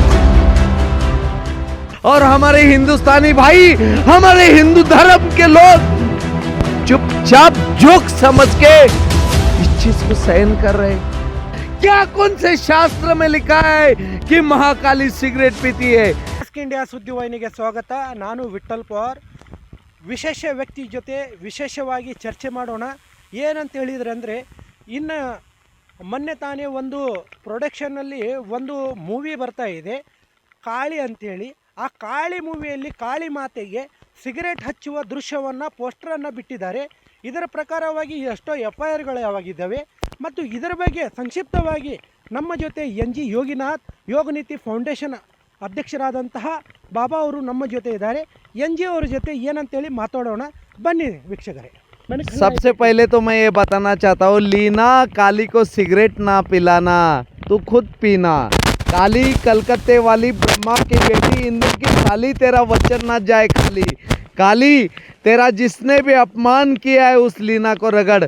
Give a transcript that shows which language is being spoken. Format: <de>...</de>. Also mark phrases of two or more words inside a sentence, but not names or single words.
<hi>और हमारे हिंदुस्तानी भाई, हमारे हिंदू धर्म के लोग चुपचाप जोक समझ के इस चीज को सहन कर रहे हैं। क्या कौन से शास्त्र में लिखा है कि महाकाली सिगरेट पीती है?</hi> <kn>ಇಂಡಿಯಾ ಸುದ್ದಿವಾಹಿನಿಗೆ ಸ್ವಾಗತ. ನಾನು ವಿಠಲ್ ಪವಾರ್. ವಿಶೇಷ ವ್ಯಕ್ತಿ ಜೊತೆ ವಿಶೇಷವಾಗಿ ಚರ್ಚೆ ಮಾಡೋಣ. ಏನಂತ ಹೇಳಿದ್ರೆ ಅಂದರೆ, ಇನ್ನು ಮೊನ್ನೆ ತಾನೇ ಒಂದು ಪ್ರೊಡಕ್ಷನ್ನಲ್ಲಿ ಒಂದು ಮೂವಿ ಬರ್ತಾ ಇದೆ ಕಾಳಿ ಅಂತೇಳಿ. ಆ ಕಾಳಿ ಮೂವಿಯಲ್ಲಿ ಕಾಳಿ ಮಾತೆಗೆ ಸಿಗರೇಟ್ ಹಚ್ಚುವ ದೃಶ್ಯವನ್ನು ಪೋಸ್ಟರನ್ನು ಬಿಟ್ಟಿದ್ದಾರೆ. ಇದರ ಪ್ರಕಾರವಾಗಿ ಎಷ್ಟೋ FIR ಗಳು ಯಾವಾಗಿದ್ದಾವೆ ಮತ್ತು ಇದರ ಬಗ್ಗೆ ಸಂಕ್ಷಿಪ್ತವಾಗಿ ನಮ್ಮ ಜೊತೆ NG ಯೋಗಿನಾಥ್ ಯೋಗನೀತಿ ಫೌಂಡೇಶನ್ ಅಧ್ಯಕ್ಷರಾದಂತಹ ಬಾಬಾ ಅವರು ನಮ್ಮ ಜೊತೆ ಇದ್ದಾರೆ. NG ಅವರ ಜೊತೆ ಏನಂತೇಳಿ ಮಾತಾಡೋಣ ಬನ್ನಿ ವೀಕ್ಷಕರೇ.</kn> <hi>सबसे पहले तो मैं ये बताना चाहता हूँ, लीना काली को सिगरेट ना पिलाना, तू खुद पीना। काली कलकत्ते वाली ब्रह्मा की बेटी इंद्र की साली, तेरा वचन ना जाए खाली। काली तेरा जिसने भी अपमान किया है उस लीना को रगड़।</hi>